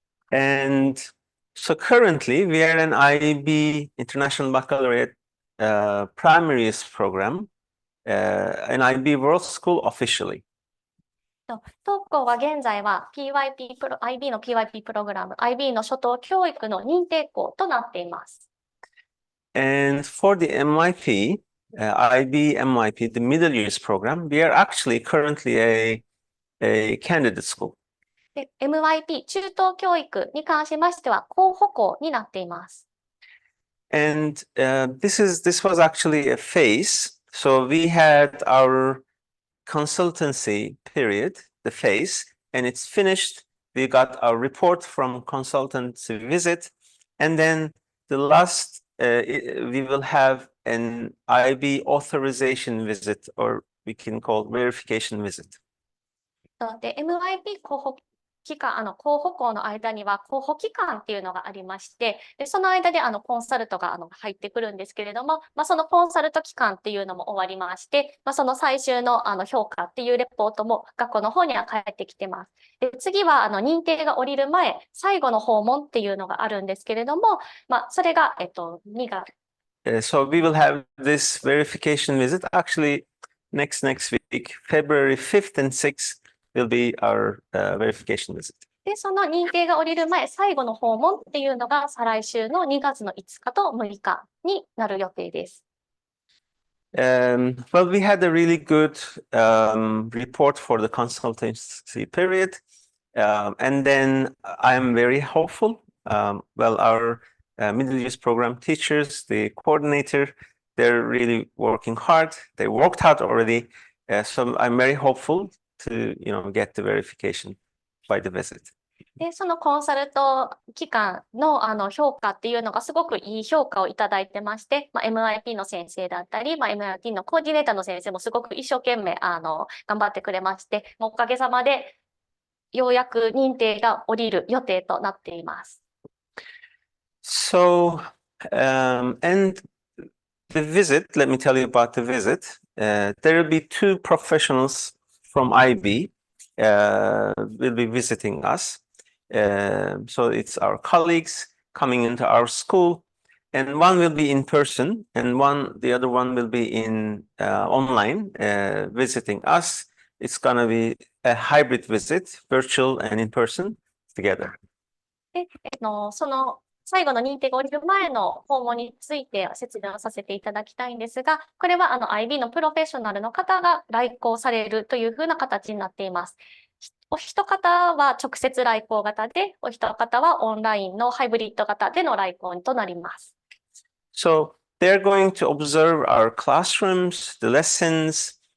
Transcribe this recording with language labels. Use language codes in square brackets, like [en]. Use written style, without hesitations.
[en] And so currently we are an IB International Baccalaureate primary years program, an IB World School officially. [ja] 当校は現在は IB の PYP プログラム、IB の初等教育の認定校となっています。 [en] And for the MYP, IB MYP, the middle years program, we are actually currently a candidate school. [ja] で、MYP 中等教育に関しましては候補校になっています。 [en] And this was actually a phase. So we had our consultancy period, the phase, and it's finished. We got our report from consultancy visit, and then the last we will have an IB authorization visit, or we can call verification visit. [ja] で、MIP 候補期間、候補校の間には候補期間っていうのがありまして、で、その間でコンサルトが入ってくるんですけれども、そのコンサルト期間っていうのも終わりまして、その最終の評価っていうレポートも学校の方には返ってきてます。で、次は認定が下りる前、最後の訪問っていうのがあるんですけれども、それが2月。 [en] So we will have this verification visit actually next week, February 5th and 6th will be our verification visit. [ja] で、その認定が下りる前、最後の訪問っていうのが再来週の2月の5日と6日になる予定です。 [en] Well, we had a really good report for the consultancy period. And then I'm very hopeful. Well, our middle use program teachers, the coordinator, they're really working hard. They worked hard already. So I'm very hopeful to, get the verification by the visit. [ja] で、そのコンサルト機関の評価っていうのがすごくいい評価をいただいてまして、MIP の先生だったり、MIP のコーディネーターの先生もすごく一生懸命頑張ってくれまして、おかげさまでようやく認定が下りる予定となっています。 [en] So, and the visit, let me tell you about the visit. There will be two professionals from IB will be visiting us. So it's our colleagues coming into our school, and one will be in person, and the other one will be in online visiting us. It's gonna be a hybrid visit, virtual and in person together. [ja] で、その最後の認定が下りる前の訪問について説明をさせていただきたいんですが、これはIB のプロフェッショナルの方が来校されるというふうな形になっています。お一方は直接来校型で、お一方はオンラインのハイブリッド型での来校となります。 [en] So they're going to observe our classrooms, the lessons.